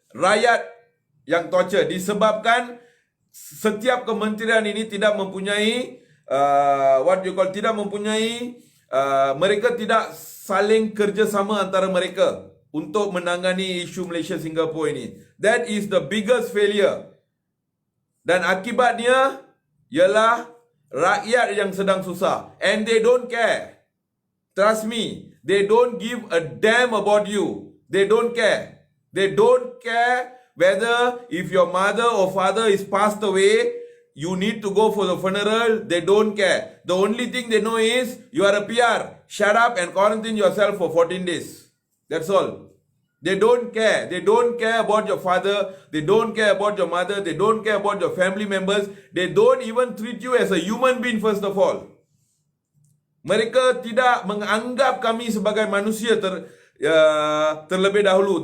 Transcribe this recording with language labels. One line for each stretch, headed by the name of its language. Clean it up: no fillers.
Malay: Rakyat yang torture disebabkan setiap kementerian ini tidak mempunyai tidak mempunyai mereka tidak saling kerjasama antara mereka untuk menangani isu Malaysia Singapura ini.
English: That is the biggest failure.
Malay: Dan akibatnya ialah rakyat yang sedang susah,
English: and they don't care. Trust me, they don't give a damn about you. They don't care. They don't care whether if your mother or father is passed away, you need to go for the funeral. They don't care. The only thing they know is you are a PR. Shut up and quarantine yourself for 14 days. That's all. They don't care. They don't care about your father. They don't care about your mother. They don't care about your family members. They don't even treat you as a human being first of all.
Malay: Mereka tidak menganggap kami sebagai manusia terlebih dahulu.